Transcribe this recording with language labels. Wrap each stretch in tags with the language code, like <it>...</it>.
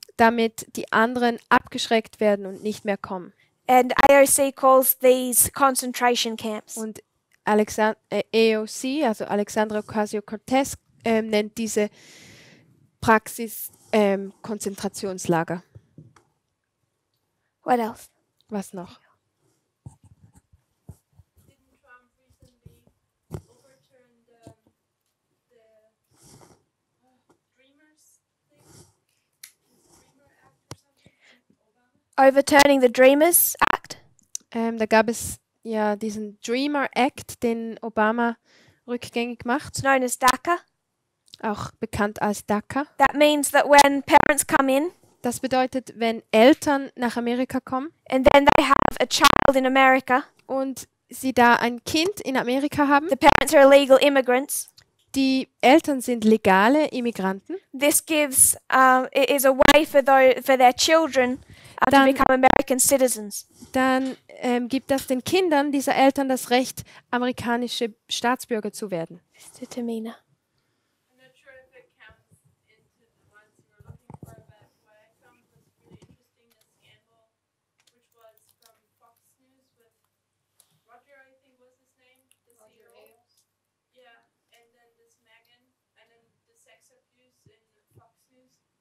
<de>damit die anderen abgeschreckt werden und nicht mehr kommen.</de> <en>And AOC calls these concentration camps.</en> <de>Und AOC, also Alexandra Ocasio-Cortez, nennt diese Praxis Konzentrationslager.</de> <en>What else?</en> <de>Was noch?</de> <en>Didn't Trump recently overturn the Dreamers thing? The Dreamer Act or something from Obama? Overturning the Dreamers Act.</en> <de>Da gab es ja diesen Dreamer Act, den Obama rückgängig macht,</de> <en>It's known as DACA.</en> <de>auch bekannt als DACA.</de> <en>That means that when parents come in</en> <de>Das bedeutet, wenn Eltern nach Amerika kommen</de> <en>and then they have a child in America,</en> <de>und sie da ein Kind in Amerika haben,</de> <en>the parents are illegal immigrants.</en> <de>die Eltern sind legale Immigranten,</de> <en>This gives it is a way for their children to</en> <de>Dann-</de> <en>become American citizens.</en> <de>dann gibt das den Kindern dieser Eltern das Recht, amerikanische Staatsbürger zu werden.</de> <en>Mr. Tamina. I'm not sure if it counts into the ones you were looking for, but what I found was really interesting, the scandal, which was from Fox News with Roger, I think was his name, the CEO. Yeah, and then this Megan, and then the sex abuse in Fox News.</en>